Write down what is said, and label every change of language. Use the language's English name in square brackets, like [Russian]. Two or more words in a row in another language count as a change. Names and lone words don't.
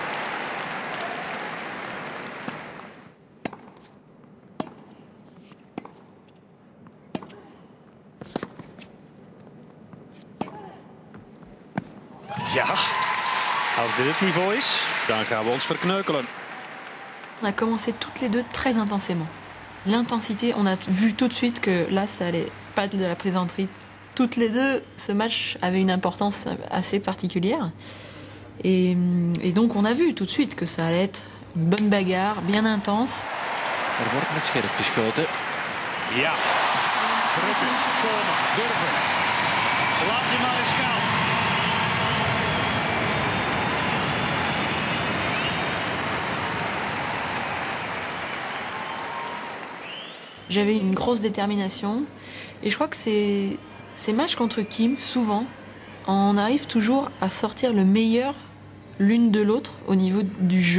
[Dutch] Ja, als dit het niveau is, dan gaan we ons verkneukelen. [French] On a commencé toutes les deux très intensément. L'intensité, on a vu tout de suite que là, ça allait pas être de la plaisanterie. Toutes les deux, ce match avait une importance assez particulière. Et donc, on a vu tout de suite que ça allait être une bonne bagarre, bien intense. [Dutch] Er wordt met scherp geschoten. Ja, drukken, komen, durven. Laat je maar eens gaan. [French] J'avais une grosse détermination. Et je crois que ces matchs contre Kim, souvent, on arrive toujours à sortir le meilleur l'une de l'autre au niveau du jeu.